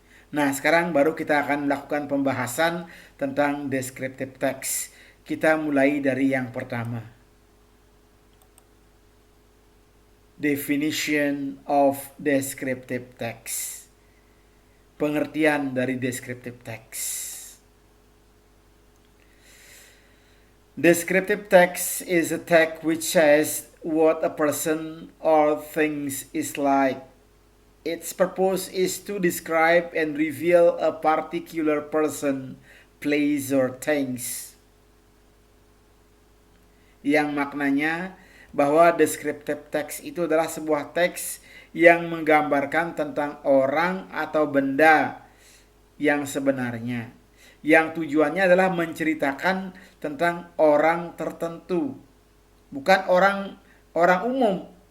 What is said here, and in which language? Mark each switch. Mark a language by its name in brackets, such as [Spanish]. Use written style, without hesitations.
[Indonesian] Nah, sekarang baru kita akan melakukan pembahasan tentang descriptive text. Kita mulai dari yang pertama. [English] Definition of descriptive text. [Indonesian] Pengertian dari descriptive text. [English] Descriptive text is a text which says what a person or things is like. Its purpose is to describe and reveal a particular person, place, or things. [Indonesian] Yang maknanya bahwa descriptive text itu adalah sebuah teks yang menggambarkan tentang orang atau benda yang sebenarnya. Yang tujuannya adalah menceritakan tentang orang tertentu, bukan orang umum.